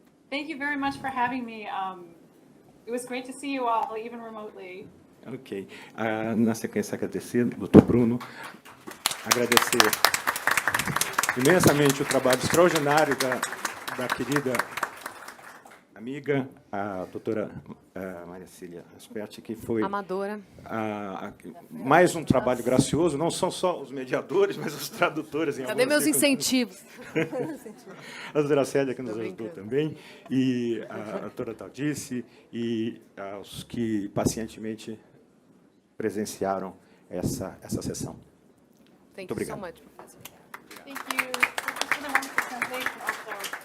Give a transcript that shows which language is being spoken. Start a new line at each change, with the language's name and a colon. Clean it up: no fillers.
English: Thank you very much for having me. It was great to see you all, even remotely. Ok.
Portuguese: Na sequência, agradecer, Dr. Bruno, agradecer imensamente o trabalho extraordinário da querida amiga, a doutora Maria Cília Asperti, que foi Amadora. Mais um trabalho gracioso, não são só os mediadores, mas os tradutores. Cadê meus incentivos? A doutora Célia, que nos ajudou também, e a doutora Taldice, e aos que pacientemente presenciaram essa sessão.
English: Thank
Portuguese: Muito obrigado.
English: you so much, professor. Thank you. This is a wonderful translation also.